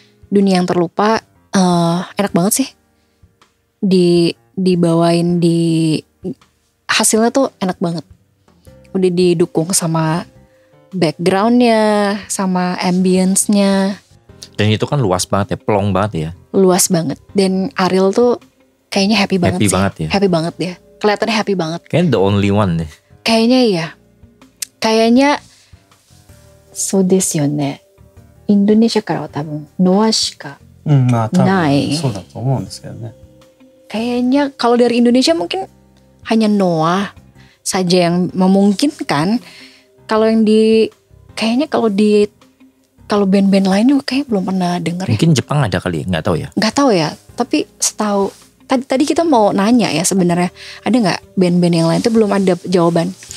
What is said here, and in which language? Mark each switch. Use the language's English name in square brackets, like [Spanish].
[Indonesian] Dunia yang Terlupa enak banget sih. Dibawain hasilnya tuh enak banget. Udah didukung sama backgroundnya, sama ambience-nya. Dan itu kan luas banget ya, plong banget ya. Luas banget. Dan Ariel tuh kayaknya happy banget sih. Happy banget ya. Kelihatannya happy banget. Kayaknya the only one deh. Kayaknya iya. Kayaknya [Japanese] そうですよね。インドネシアからは多分ノアしかない。そうだと思うんですけどね。 [Indonesian] Kayaknya kalau dari Indonesia mungkin hanya Noah saja yang memungkinkan. Kalau yang kayaknya kalau band-band lain juga kayak belum pernah denger. Mungkin Jepang ada kali, nggak tahu ya. Nggak tahu ya. Tapi setahu tadi kita mau nanya ya sebenarnya ada nggak band-band yang lain, itu belum ada jawaban.